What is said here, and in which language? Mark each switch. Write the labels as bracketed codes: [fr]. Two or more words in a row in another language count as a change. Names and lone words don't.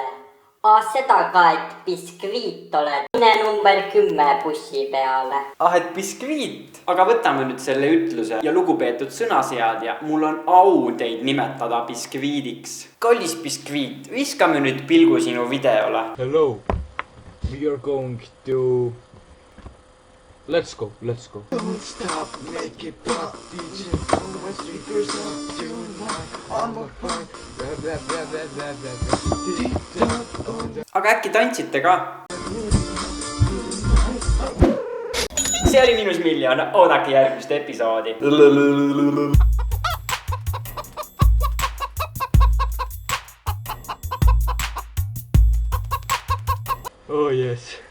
[et] Seda ka, et biskviit oled. Mine number 10 bussi peale. Et biskviit? Aga võtame nüüd selle ütluse ja lugupeetud sõnaseadja. Mul on au teid nimetada biskviidiks. Kallis biskviit, viskame nüüd pilgu sinu videole. [en] Hello. We are going to... Let's go. Don't stop, make it pop, DJ, pull my speakers up tonight, on my phone, [et] Aga äkki tantsite ka? See oli Miinusmiljon, oodake järgmist episoodi. [en] Oh yes.